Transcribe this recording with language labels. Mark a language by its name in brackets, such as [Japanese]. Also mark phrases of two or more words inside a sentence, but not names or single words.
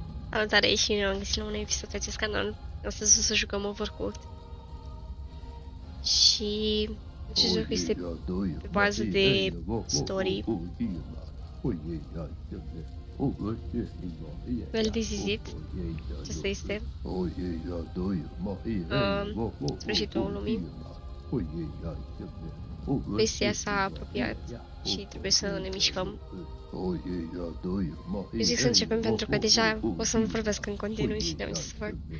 [Romanian] Salutare și ne-am găsit la un episod pe acest canal. Astăzi o să jucăm Overcooked. Și acest joc este pe bază de story. [English] Well, this is it. [Romanian] Acesta este sfârșitul lumii. Bestia s-a apropiat și trebuie să ne mișcăm. Eu zic să începem pentru că deja o să-mi vorbesc în continuu și n-am ce să fac.